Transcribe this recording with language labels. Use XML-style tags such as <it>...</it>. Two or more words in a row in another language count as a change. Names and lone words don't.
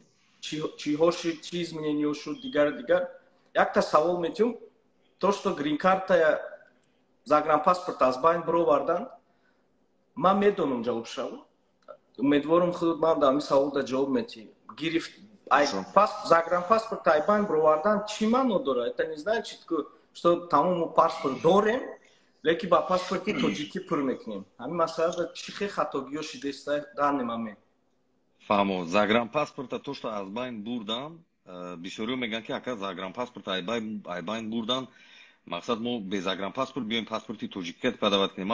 <tg>Чиҳо шуд, чи изменениё шуд, дигар. Якта савол метиём,</tg> <ru>то, что</ru> <tg>грин карта загранпаспорт аз байн бировардан, ман медонам ҷавобшаво. Умедворам худман дар ин саволда ҷавоб медиҳӣ. Гирифт загранпаспорт аз байн бировардан чӣ маъно дорад?</tg> <ru>Это не значит, что</ru> <tg>тамому паспорт дорем, лекин ба паспорти тоҷикӣ пур мекунем. Ҳамин масъалада чӣ хел хатогиё шидеста данемаме? Фаҳмо, загранпаспорта</tg> <ru>то, что</ru> <tg>аз байн бурдан, бисёриё мегӯянд ки ака загранпаспорта аз байн бурдан, мақсад мо</tg> <ru>без загранпаспорт</ru> <tg>биёем паспорти тоҷикият падават кунем.</tg>